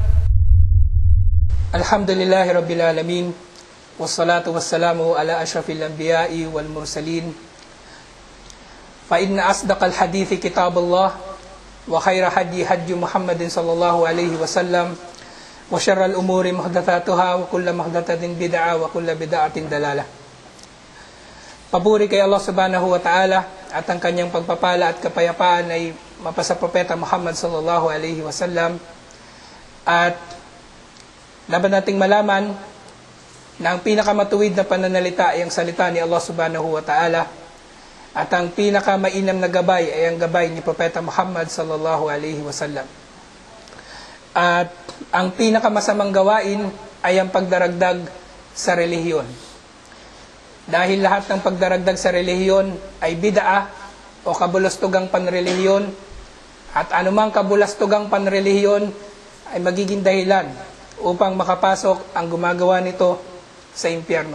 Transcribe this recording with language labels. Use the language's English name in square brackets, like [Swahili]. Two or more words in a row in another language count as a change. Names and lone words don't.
[Arabic] الحمد لله رب العالمين والصلاة والسلام على أشرف الأنبياء والمرسلين فإن أصدق الحديث كتاب الله وخير هدي محمد صلى الله عليه وسلم وشر الأمور محدثاتها وكل محدثة بدعة وكل بدعة ضلالة. [Filipino] Papuri kay Allah [Arabic] سبحانه وتعالى [Filipino] at ang kanyang pagpapala at kapayapaan ay mapasa Propeta Muhammad [Arabic] صلى الله عليه وسلم. [Filipino] At dapat nating malaman na ang pinakamatuwid na pananalita ay ang salita ni Allah [Arabic] سبحانه وتعالى [Filipino] at ang pinakamainam na gabay ay ang gabay ni Propeta Muhammad [Arabic] صلى الله عليه وسلم. [Filipino] At ang pinakamasamang gawain ay ang pagdaragdag sa relihiyon. Dahil lahat ng pagdaragdag sa relihiyon ay bid'ah o kabulastugang panrelihiyon at anumang kabulastugang panrelihiyon ay magiging dahilan upang makapasok ang gumagawa nito sa impyerno.